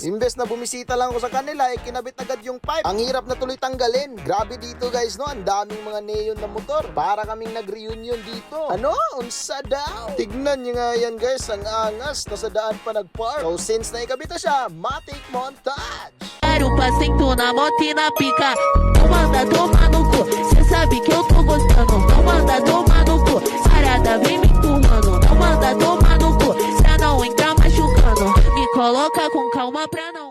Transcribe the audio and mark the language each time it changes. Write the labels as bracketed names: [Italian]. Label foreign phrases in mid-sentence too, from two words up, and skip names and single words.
[Filipino] Imbes na bumisita lang ako sa kanila ay kinabit agad yung pipe. Ang hirap na tuloy tanggalin. Grabe dito guys, no, ang daming mga neon na motor. Para kaming nag-reunion dito. Ano? [Cebuano] Unsa daw? [Filipino] Tignan nyo nga yan guys, ang angas. Nasa daan pa nag-park. So since naikabit na siya, matik montage! [Portuguese] Quero passeio na moto e na pica. Não manda tomar no cu, cê sabe que eu tô gostando. Não manda tomar no cu, sarada vem me empurrando. Não manda tomar no cu, cê não entra machucando. Me coloca com calma pra não